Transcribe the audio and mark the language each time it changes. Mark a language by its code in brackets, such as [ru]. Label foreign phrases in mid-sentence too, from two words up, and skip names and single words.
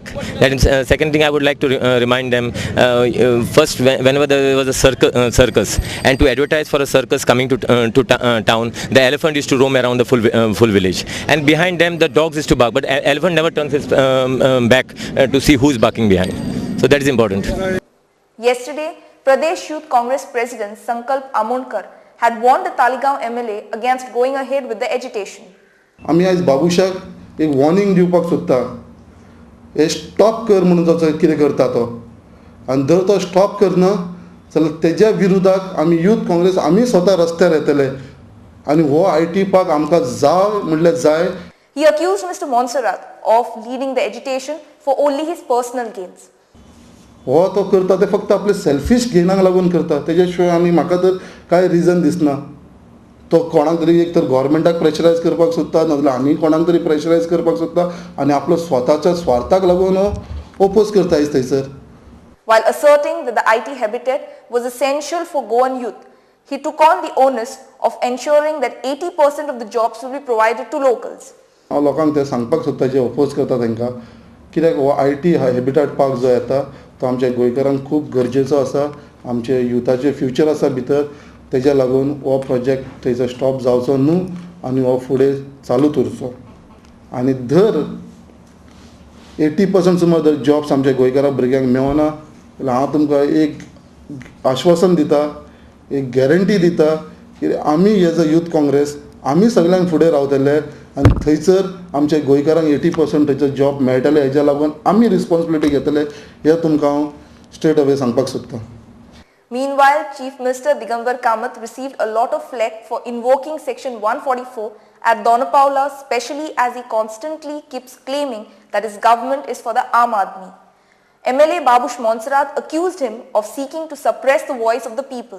[en] That is, second thing I would like to remind them, first whenever there was a circus, and to advertise for a circus coming to town, the elephant used to roam around the full village. And behind them the dogs used to bark, but elephant never turns his back to see who is barking behind. So that is important. Yesterday, Pradesh Youth Congress President Sankalp Amonkar had warned the Talegaon MLA against going ahead with the agitation. [kok] आम्ही आज बाबुशाक एक वॉर्निंग दिवपाक सोदता. हे स्टॉप कर म्हणून जो कितें करता तो, आनी जर तो स्टॉप करना जाल्यार तेज्या विरोधाक आमी यूथ काँग्रेस आमी स्वता रस्त्यार येतले आनी हो IT पार्क आमकां जाय म्हणल्यार जाय. [en] He accused Mr. Monserrat of leading the agitation for only his personal gains. [kok] हो तो करता ते फक्त आपले [en] selfish gain [kok] लागून करता. तेज्या शिवाय आमी म्हाका तर कांय रिजन दिसना. तो कोणाक तरी एक तर गव्हर्मेंटाक प्रेशरायज करपाक सोदता, नाजाल्यार आमी कोणाक तरी प्रेशरायज करपाक सोदता आनी आपलो स्वताच्या स्वार्थाक लागून ओपोज करता थंयसर. [en] While asserting that the IT habitat was essential for Goan youth, he took on the onus of ensuring that 80% of the jobs will be provided to locals. [kok] हांव लोकांक ते सांगपाक सोदता जे ओपोज करता तांकां, कित्याक हो IT हॅबिटेट पार्क जो येता तो आमच्या गोंयकारांक खूब गरजेचो आसा. आमचे युथाचे फ्युचर आसा भितर, तेज्या लागून हो प्रोजेक्ट थंयसर स्टॉप जावचो न्हू आनी हो फुडें चालूच उरचो. आनी धर 80% सुमार जर जॉब्स आमच्या गोंयकारा भुरग्यांक मेळना जाल्यार हांव तुमकां एक आश्वासन दिता, एक गॅरंटी दिता की आमी [en] as a [kok] यूथ काँग्रेस आमी सगळ्यांक फुडें रावतले आनी थंयसर आमच्या गोंयकारांक 80% थंयसर जॉब मेळटले. हेज्या लागून आमी रिस्पॉन्सिबिलिटी घेतले, हें तुमकां हांव [en] straight away [kok] सांगपाक सोदतां. [en] Meanwhile, Chief Minister Digambar Kamath received a lot of flack for invoking Section 144 at Donapaula, especially as he constantly keeps claiming that his government is for the [hi] आम आदमी. [en] MLA Babush Monserrat accused him of seeking to suppress the voice of the people.